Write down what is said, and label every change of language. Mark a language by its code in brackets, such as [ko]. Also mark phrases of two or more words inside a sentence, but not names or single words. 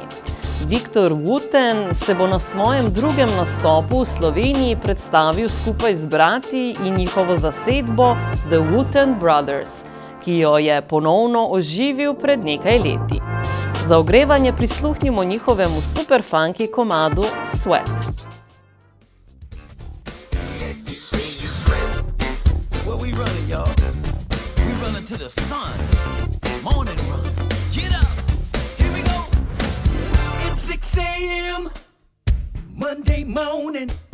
[sl] Victor Wooten se bo na svojem drugem nastopu v Sloveniji predstavil skupaj z brati in njihovo zasedbo The Wooten Brothers, ki jo je ponovno oživil pred nekaj leti. Za ogrevanje prisluhnimo njihovemu superfunky komadu Sweat. [en] Where we running, y'all? the sun. Morning run. Get up. Here we go. It's 6 a.m. Monday morning.